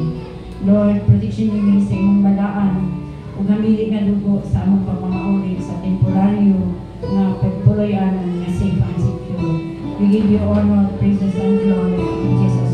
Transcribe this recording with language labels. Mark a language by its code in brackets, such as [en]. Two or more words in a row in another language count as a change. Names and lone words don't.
[hil] Lord, protection niyo sa inyong balaan o gamili nga dugo sa among pagmamauli sa temporaryo na pagpuloy-anan nga [en] safe and secure. We give you honor, praises, and glory in